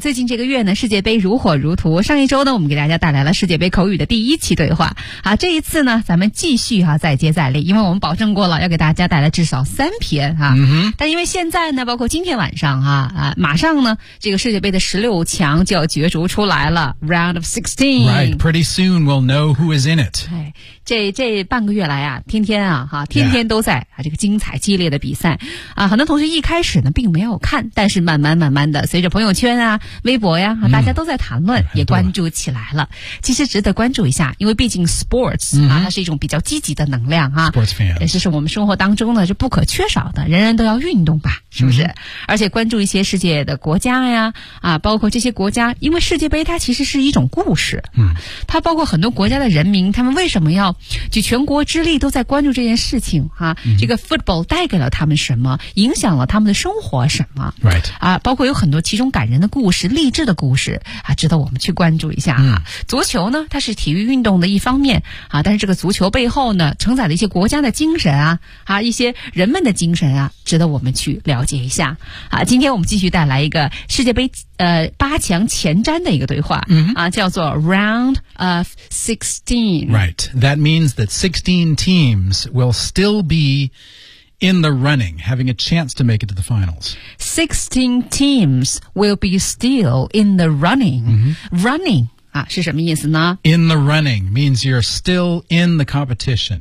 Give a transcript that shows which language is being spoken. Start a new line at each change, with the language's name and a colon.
Chinese: 最近这个月呢，世界杯如火如荼，上一周呢，我们给大家带来了世界杯口语的第一期对话。好，这一次呢，咱们继续再接再厉，因为我们保证过了要给大家带来至少三篇但因为现在呢，包括今天晚上马上呢，这个世界杯的16强就要角逐出来了，
English: Round of 16. Right, pretty soon we'll know who is in it.
Chinese: 这半个月来啊，天天啊，天天都在这个精彩激烈的比赛啊。很多同学一开始呢并没有看，但是慢慢的随着朋友圈啊、微博呀，大家都在谈论，也关注起来了。其实值得关注一下，因为毕竟 sports 它是一种比较积极的能量
English: Sports fans.
Chinese: 也是我们生活当中呢是不可缺少的，人人都要运动吧，是不是？而且关注一些世界的国家呀包括这些国家，因为世界杯它其实是一种故事它包括很多国家的人民，他们为什么要举全国之力都在关注这件事情这个 football 带给了他们什么，影响了他们的生活什么、
English: right.
Chinese: 包括有很多其中感人的故事，励志的故事值得我们去关注一下足球呢，它是体育运动的一方面但是这个足球背后呢，承载了一些国家的精神一些人们的精神值得我们去了解一下今天我们继续带来一个世界杯八强前瞻的一个对话叫做
English: Round of 16. Right, that means that 16 teams will still be in the running, having a chance to make it to the finals. 16 teams will be still in the running.
Chinese: Running是什么意思呢？
English: In the running means you're still in the competition.